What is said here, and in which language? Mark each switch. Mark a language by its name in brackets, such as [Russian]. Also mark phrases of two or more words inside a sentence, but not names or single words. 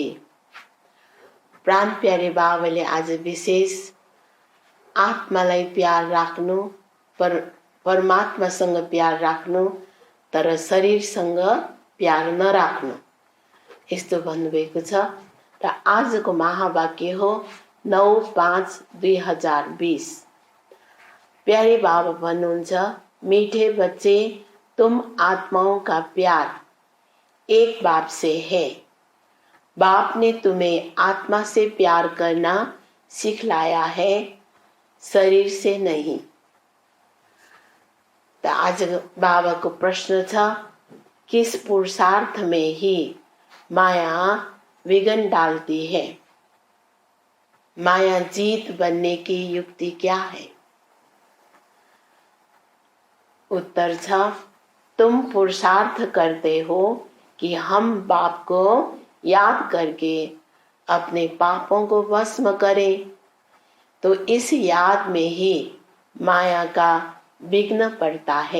[Nepali] प्राण प्यारे बाबाले आज विशेष आत्मालाई प्यार राख्नु, परमात्मासँग प्यार राख्नु, तर शरीरसँग प्यार नराख्नु, यस्तो भन्नुभएको छ। र आजको महावाक्य हो 9/5/2020। प्यारे बाबा भन्नुहुन्छ, [Hindi] मीठे बच्चे, तुम आत्माओं का प्यार एक बाप से है। बाप ने तुम्हें आत्मा से प्यार करना सिखलाया है, शरीर से नहीं। [Nepali] त आज बाबाको प्रश्न छ, [Hindi] किस पुरुषार्थ में ही माया विघ्न डालती है? माया जीत बनने की युक्ति क्या है? [Nepali] उत्तर छ, [Hindi] तुम पुरुषार्थ करते हो कि हम बाप को याद करके अपने पापों को भस्म करें, तो इस याद में ही माया का विघ्न पड़ता है।